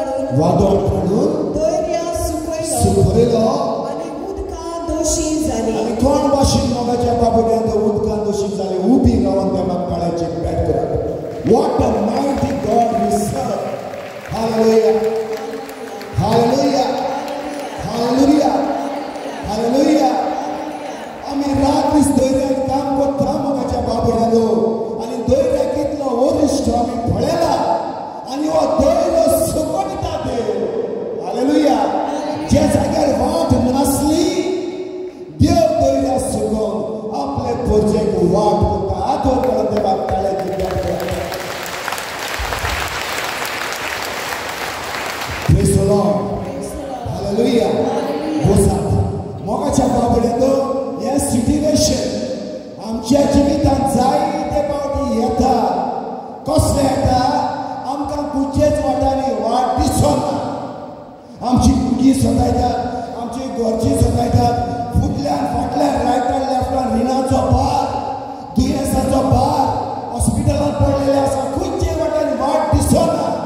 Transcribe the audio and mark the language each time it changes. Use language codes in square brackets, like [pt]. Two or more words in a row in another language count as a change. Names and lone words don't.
[kok] वादळ काडून दर्या सुकयलो सुकयलो आनी उदकां दोशी जाली. आनी कोण भाशेन मोगाच्या बाबड्यांत उदकां दोशी जाले उबी रावन देवाक काळाची पेट करप. [en] What a mighty God we serve. Hallelujah. Hallelujah. Hallelujah. Hallelujah. [kok] आमी रात्रीच दर्यान काम करता मोगाच्या बाबड्यालो आनी दर्या कितलो वरिश्ठ आमी पळयला आनी हो दर्या सुकयता देव. हालेलुया. ज्या जाग्यार वाट नासली देव दर्या सुकोवन आपले पोरचेक वाट करता. आदर करून देवाक ताळ्याची पेट करता. [en] Praise the Lord. Hallelujah. [kok] बोसात मोगाच्या बाबड्यालो हे सिट्युएशन आमच्या जिवितांत जायते फावटी येता. कसले येता आमकां कुचेच वाटांनी वाट दिसना. आमची भुरगीं सतायतात, आमची घरचीं सतायतात, फुडल्यान फाटल्यान रायटान लेफ्टान रिणाचो भार, दुयेंसाचो भार, हॉस्पिटलांत पडलेले आसा, खंयचे वाटांनी वाट दिसना.